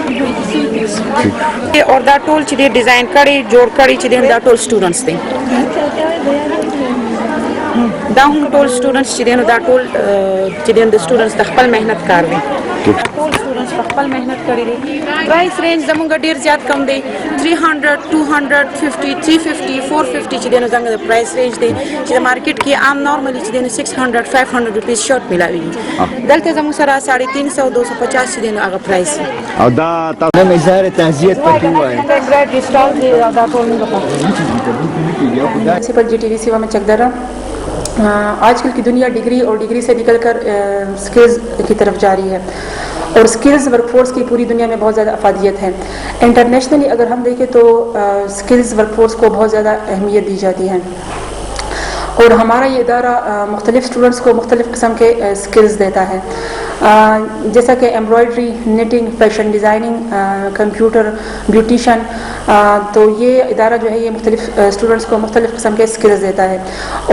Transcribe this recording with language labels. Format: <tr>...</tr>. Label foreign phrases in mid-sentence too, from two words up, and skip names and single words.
<ps>دي او دا ټول چې ډیزاین کړي جوړ کړي چې دا ټول سټوډنټس دي دا هم ټول سټوډنټس چې دا ټول چې د سټوډنټس د خپل مهنت کار دي ټول سټوډنټس خپل مهنت کړي دي</ps> <en>price range</en> <ps>زموږ ډیر زیات کم دی 300 250 350 450 چې زموږ د</ps> <en>price range</en> <ps>دی چې مارکیټ کې عام نورمالي چې 600 500 روپیز شورت ملاوي دلته زموږ سره 350 250 چې هغه پرایس او دا تاسو نه اظهار تعزیت پکې وایي ګریډ ډیسټال دی دا ټول موږ په سپر جی ټي وی سیوا</ps> <ur>میں چکدرہ آجکل کی دنیا ڈگری اور ڈگری سے نکلکر اسکلز کی طرف جا رہی ہے اور</ur> <en>skills workforce</en> <ur>کی پوری دنیا میں بہت زیادہ افادیت ہے انٹرنیشنلی اگر ہم دیکھیں تو</ur> <en>skills workforce</en> <ur>کو بہت زیادہ اہمیت دی جاتی ہے اور ہمارا یہ ادارہ مختلف اسٹوڈنٹس کو مختلف قسم کے اسکلز دیتا ہے جیسا کہ</ur> <en>embroidery knitting fashion designing computer beautician</en> <ur>تو یہ ادارہ جو ہے یہ مختلف اسٹوڈنٹس کو مختلف قسم کے اسکلز دیتا ہے اور</ur>